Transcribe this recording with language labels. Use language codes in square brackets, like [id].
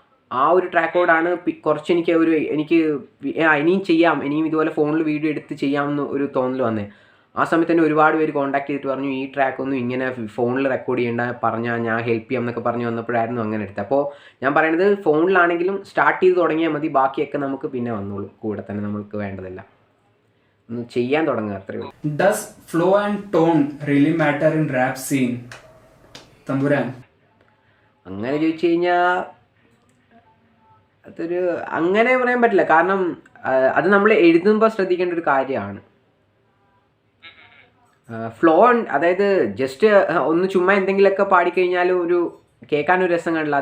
[ml] ആ ഒരു ട്രാക്കോടാണ് കുറച്ച് എനിക്ക് ഇനിയും ചെയ്യാം, ഇനിയും ഇതുപോലെ ഫോണിൽ വീഡിയോ എടുത്ത് ചെയ്യാമെന്ന് ഒരു തോന്നൽ വന്നേ. ആ സമയത്ത് തന്നെ ഒരുപാട് പേര് കോൺടാക്ട് ചെയ്തിട്ട് പറഞ്ഞു ഈ ട്രാക്കൊന്നും ഇങ്ങനെ ഫോണിൽ റെക്കോർഡ് ചെയ്യേണ്ട, പറഞ്ഞാൽ ഞാൻ ഹെൽപ്പ് ചെയ്യാം എന്നൊക്കെ പറഞ്ഞു വന്നപ്പോഴായിരുന്നു അങ്ങനെ എടുത്തത്. അപ്പോൾ ഞാൻ പറയുന്നത് ഫോണിലാണെങ്കിലും സ്റ്റാർട്ട് ചെയ്ത് തുടങ്ങിയാൽ മതി, ബാക്കിയൊക്കെ നമുക്ക് പിന്നെ വന്നോളൂ. കൂടെ തന്നെ നമുക്ക് വേണ്ടതല്ല, ഒന്ന് ചെയ്യാൻ തുടങ്ങുക, അത്രയേ ഉള്ളൂ. [en] Does flow and tone really matter in rap scene, തമ്പുരാൻ? [ml] അങ്ങനെ ചോദിച്ചു കഴിഞ്ഞാൽ അതൊരു അങ്ങനെ പറയാൻ പറ്റില്ല. കാരണം അത് നമ്മൾ എഴുതുമ്പോൾ ശ്രദ്ധിക്കേണ്ട ഒരു കാര്യമാണ്. ഫ്ലോ, അതായത് ജസ്റ്റ് ഒന്ന് ചുമ്മാ എന്തെങ്കിലുമൊക്കെ പാടിക്കഴിഞ്ഞാലും ഒരു കേൾക്കാനൊരു രസം കാണില്ല.